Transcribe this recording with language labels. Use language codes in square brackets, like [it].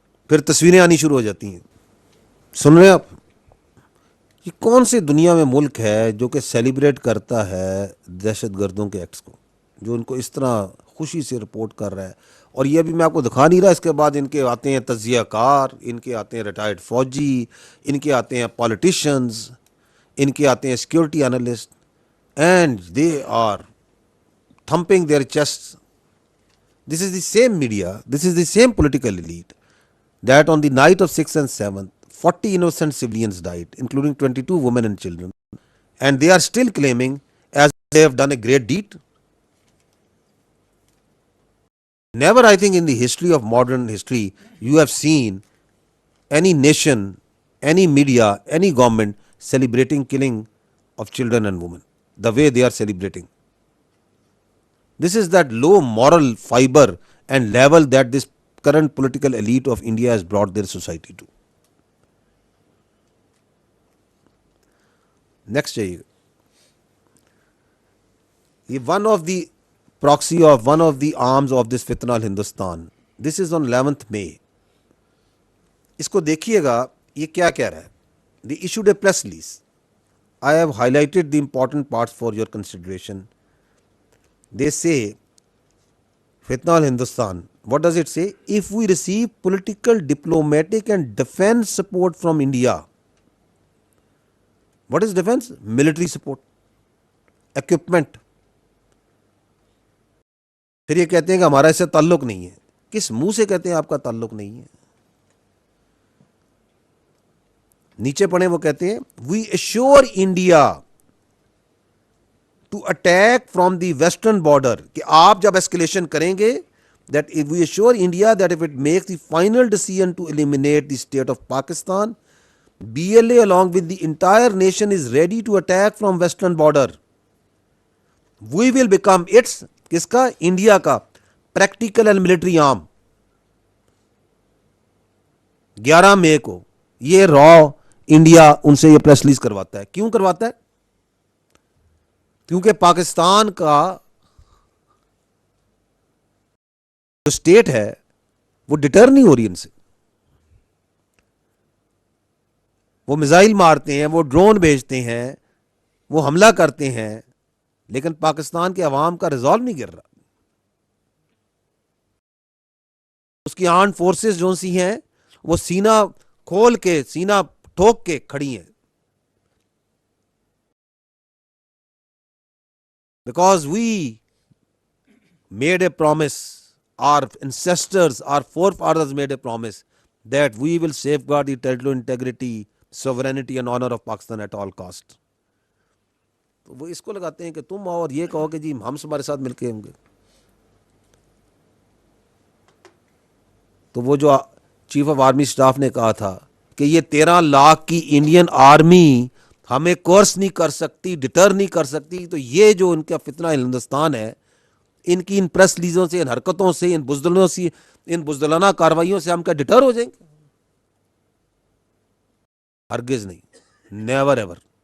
[ur] پھر تصویریں آنی شروع ہو جاتی ہیں. سن رہے ہیں آپ؟ یہ کون سی دنیا میں ملک ہے جو کہ سیلیبریٹ کرتا ہے دہشت گردوں کے ایکٹس کو, جو ان کو اس طرح خوشی سے رپورٹ کر رہا ہے. اور یہ بھی میں آپ کو دکھا نہیں رہا, اس کے بعد ان کے آتے ہیں تجزیہ کار, ان کے آتے ہیں ریٹائرڈ فوجی, ان کے آتے ہیں پالیٹیشنز, ان کے آتے ہیں security analyst, [en] And they are thumping their chests. This is the same media, this is the same political elite that on the night of 6th and 7th, 40 innocent civilians died, including 22 women and children. And they are still claiming as they have done a great deed. Never, I think, in the history of modern history, you have seen any nation, any media, any government celebrating killing of children and women the way they are celebrating. This is that low moral fiber and level that this current political elite of India has brought their society to. [ur] Next جائیے. [en] یہ one of the proxy of one of the arms of this fitna al Hindustan. This is on 11th May. [ur] اس کو دیکھیے گا, یہ کیا کہہ رہا ہے. [en] They issued a press release. I have highlighted the important parts for your consideration. They say, Fitna al-Hindustan, what does it say? If we receive political, diplomatic and defense support from India. What is defense? Military support, equipment. [ur] پھر یہ کہتے ہیں کہ ہمارا اس سے تعلق نہیں ہے. کس منہ سے کہتے ہیں [en] آپ کا تعلق نہیں ہے؟ نیچے پڑھیں, وہ کہتے ہیں we assure India to attack from the western border, [ur] کہ آپ جب escalation کریں گے, [en] that if we assure India that if it makes the final decision to eliminate the state of Pakistan, BLA along with the entire nation is ready to attack from western border. We will become its, [ur] کس کا, India کا [en] practical and military arm. [ur] 11 مئی کو یہ را India ان سے یہ press release کرواتا ہے. کیوں کرواتا ہے؟ کیونکہ پاکستان کا جو اسٹیٹ ہے وہ ڈٹر نہیں ہو رہی ان سے. وہ میزائل مارتے ہیں, وہ ڈرون بھیجتے ہیں, وہ حملہ کرتے ہیں, لیکن پاکستان کے عوام کا ریزالو نہیں گر رہا. اس کی آرمڈ فورسز جو سی ہیں وہ سینہ کھول کے, سینہ ٹھوک کے کھڑی ہیں. [en] Because we made a promise, our ancestors, our forefathers made a promise that we will safeguard the territorial integrity, sovereignty and honor of Pakistan at all cost. [ur] تو وہ اس کو لگاتے ہیں کہ تم اور یہ کہو کہ جی ہم تمہارے ساتھ مل کے ہوں گے. تو وہ جو چیف آف آرمی اسٹاف نے کہا تھا کہ یہ 13 لاکھ کی انڈین آرمی ہمیں کورس نہیں کر سکتی، ڈٹر نہیں کر سکتی. تو یہ جو ان کا فتنہ ہندوستان ہے، ان کی ان پریس لیزوں سے، ان حرکتوں سے، ان بزدلوں سے، ان بزدلانہ کاروائیوں سے ہم کیا ڈٹر ہو جائیں گے؟ ہرگز نہیں. [en] Never ever.